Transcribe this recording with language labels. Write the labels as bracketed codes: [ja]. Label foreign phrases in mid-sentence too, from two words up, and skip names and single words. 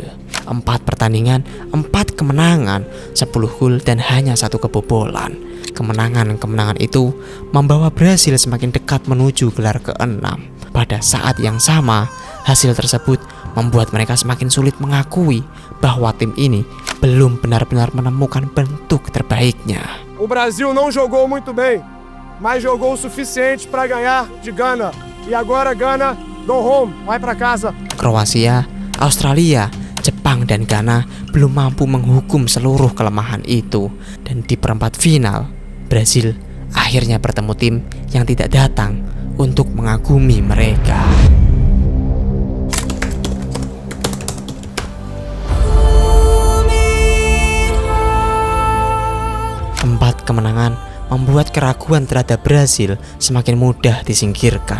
[id] 4 pertandingan, 4 kemenangan, 10 gol dan hanya 1 kebobolan. Kemenangan-kemenangan itu membawa Brasil semakin dekat menuju gelar ke-6. pada saat yang sama, hasil tersebut membuat mereka semakin sulit mengakui bahwa tim ini belum benar-benar menemukan bentuk terbaiknya. [pt] O Brasil não jogou muito bem, mas jogou o suficiente para ganhar de Gana. E agora Gana, [en] go home, [pt] vai para casa. [id] Kroasia, Australia, Jepang, dan Ghana belum mampu menghukum seluruh kelemahan itu. Dan di perempat final, Brasil akhirnya bertemu tim yang tidak datang untuk mengagumi mereka. Empat kemenangan membuat keraguan terhadap Brasil semakin mudah disingkirkan.